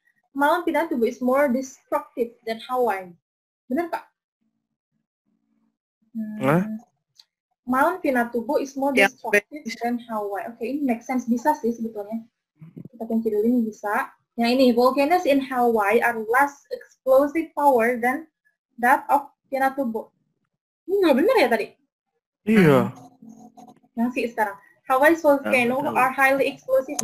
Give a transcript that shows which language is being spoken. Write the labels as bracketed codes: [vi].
[en] Mount Pinatubo is more destructive than Hawaii. [id] Benar Kak? [en] Mount Pinatubo is more destructive than Hawaii. [id] Oke, ini make sense, bisa sih sebetulnya. Kita kunci dulu ini bisa. Yang ini, [en] volcanoes in Hawaii are less explosive power than that of Pinatubo. [id] Ini nggak benar ya tadi? Iya. Yang sih sekarang. [en] Hawaii's volcano are highly explosive.